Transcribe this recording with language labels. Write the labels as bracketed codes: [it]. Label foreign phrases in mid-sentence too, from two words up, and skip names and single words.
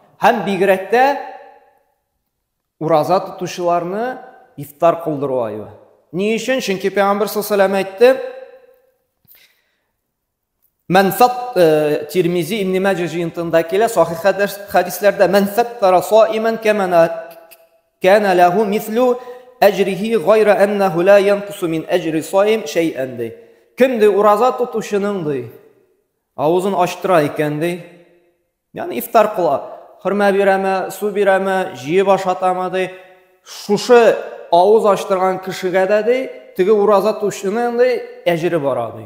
[tt] Һәм бигрәк тә ураза тотучыларны ифтар кылдыру ае. Ни өчен? Чөнки Пәйгамбер [ar] صلى الله عليه وسلم [tt] әйтте. [ar] Мен фат [tt] Тирмизи Ибн Маҗа җыентыгында килә, сахих хадисләрдә [ar] من فطر صائما كان له مثل أجره غير أنه لا ينقص من أجر الصائم شيئا ди. [tt] Кемде ураза тотучының ди, авызын ачтыра икән ди. Ягъни ифтар кыла, хөрмә бирәме, су бирәме, җыеп ашатамы ди. Шушы авыз ачтырган кешегә дә ди, теге ураза тотучының ди әҗре бара ди.